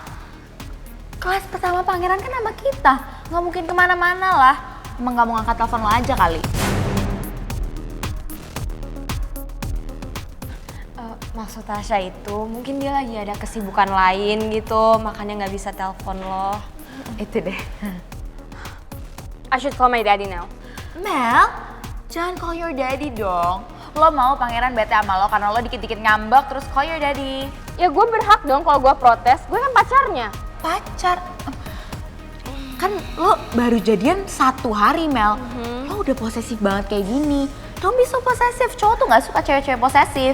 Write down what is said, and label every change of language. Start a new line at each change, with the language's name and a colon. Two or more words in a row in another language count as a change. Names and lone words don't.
Indonesian: Kelas pertama pangeran kan sama kita. Nggak mungkin kemana-mana lah. Emang nggak mau ngangkat telepon lo aja kali. Maksud Tasya itu mungkin dia lagi ada kesibukan lain gitu, makanya nggak bisa telepon lo. Itu deh.
English: I should call my daddy now.
Indonesian: Mel, jangan
English: call your daddy
Indonesian: dong. Lo mau pangeran bete sama lo karena lo dikit-dikit ngambek terus
English: call your daddy.
Indonesian: Ya gue berhak dong kalau gue protes, gue kan pacarnya. Pacar? Kan lo baru jadian 1 hari Mel. Lo udah posesif banget kayak gini.
English: Don't be so
Indonesian: posesif, cowok tuh gak suka cewek-cewek posesif.